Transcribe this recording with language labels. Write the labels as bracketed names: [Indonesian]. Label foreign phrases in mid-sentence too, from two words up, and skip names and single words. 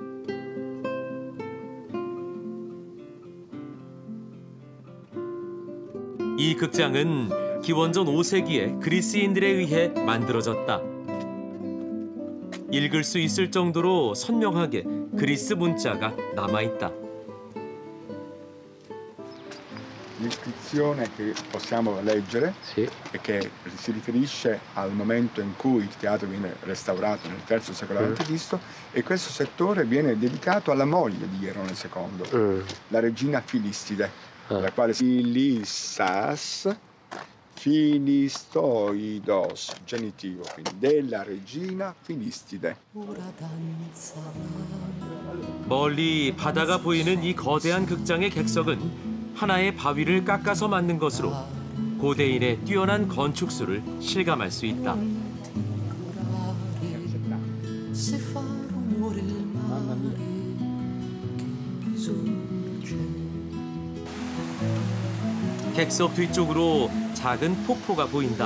[Korean] 이 극장은 기원전 5세기에 그리스인들에 의해 만들어졌다. 읽을 수 있을 정도로 선명하게 그리스 문자가 남아있다. [Italian] L'iscrizione che possiamo leggere e che si riferisce al momento in cui il teatro viene restaurato nel III secolo a.C. e questo settore viene dedicato alla moglie di Ierone II, la regina Filistide, la quale [Greek] Βασιλίσσας Φιλιστίδος, [Italian] genitivo, quindi della regina Filistide. [Korean] 멀리 바다가 보이는 이 거대한 극장의 객석은 하나의 바위를 깎아서 만든 것으로 고대인의 뛰어난 건축술을 실감할 수 있다. 객석 뒤쪽으로 작은 폭포가 보인다.